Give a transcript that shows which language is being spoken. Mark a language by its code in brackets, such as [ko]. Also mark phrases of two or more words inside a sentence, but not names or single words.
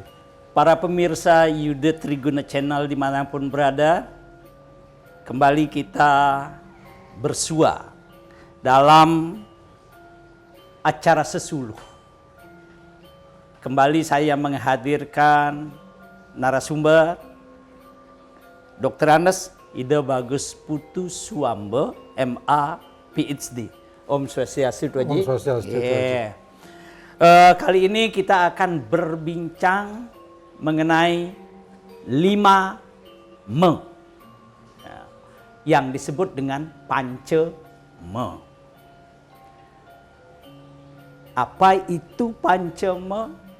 [id] Para pemirsa Yuda Triguna Channel dimanapun berada, kembali kita bersua dalam acara sesuluh. Kembali saya menghadirkan narasumber Dr. Anes Ida Bagus Putu Suambe, MA, PhD. [sa] Om Swastiastu [id] Tuan Haji. [sa] Om Swastiastu [id] Tuan Haji. Kali ini kita akan berbincang mengenai 5 me yang disebut dengan Panca Me. Apa itu Panca Me?